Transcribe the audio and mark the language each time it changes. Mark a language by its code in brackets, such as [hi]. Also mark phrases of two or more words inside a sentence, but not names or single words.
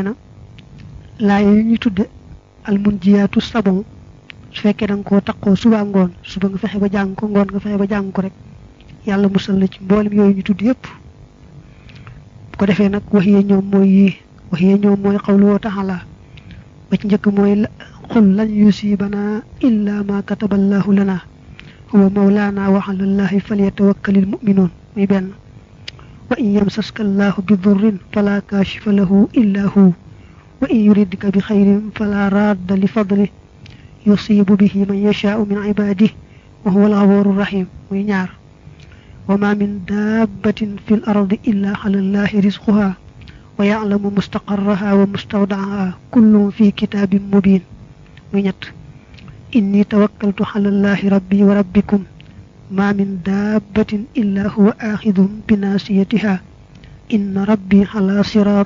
[wo] na laa yooyu ñu tudde [ar] المنجيات [wo] sabon su fekkee da nga koo taqoo suba ngoon suba nga fexe ba jàng ko ngoon nga fexe ba jàng ko rek yàlla musal la ci mboolem yooyu ñu tudd yëpp bu ko defee nag wax yee ñoom mooy xawlu taala ba ci njëkk mooy [ar] قل لن يصيبنا إلا ما كتب الله لنا هو مولانا وعلى الله فليتوكل المؤمنون [wo] muy benn [ar] وإن يمسسك الله بضر فلا كاشف له إلا هو وإن يردك بخير فلا راد لفضله يصيب به من يشاء من عباده وهو الغفور الرحيم [wo] muy ñaar [ar] وما من دابة في الأرض إلا على الله رزقها ويعلم مستقرها ومستودعها كل في كتاب مبين وينت إني توكلت على الله ربي وربكم ما من دابة إلا هو آخذ بناصيتها إن ربي على صراط